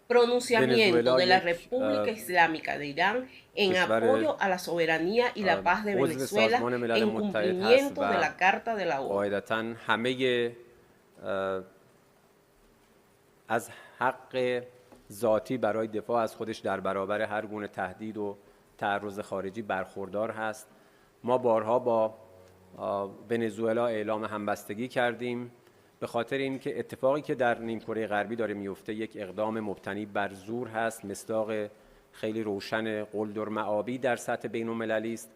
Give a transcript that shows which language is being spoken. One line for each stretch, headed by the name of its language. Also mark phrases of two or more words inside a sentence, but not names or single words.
Spanish: pronunciamiento
Persian: ونزوئلا
Spanish: de la
Persian: یک
Spanish: República Islámica de Irán en
Persian: کشور
Spanish: apoyo a la soberanía y la paz de
Persian: عضو
Spanish: Venezuela
Persian: سازمان ملل
Spanish: en
Persian: متحد هست
Spanish: cumplimiento de
Persian: و
Spanish: la Carta de la ONU.
Persian: قاعدتاً همه از حق ذاتی برای دفاع از خودش در برابر هر گونه تهدید و تعرض خارجی برخوردار هست. ما بارها با ونزوئلا اعلام همبستگی کردیم به خاطر اینکه اتفاقی که در نیمکره غربی داره میفته یک اقدام مبتنی بر زور هست، مصداق خیلی روشن قلدرمآبی در سطح بین‌المللی است.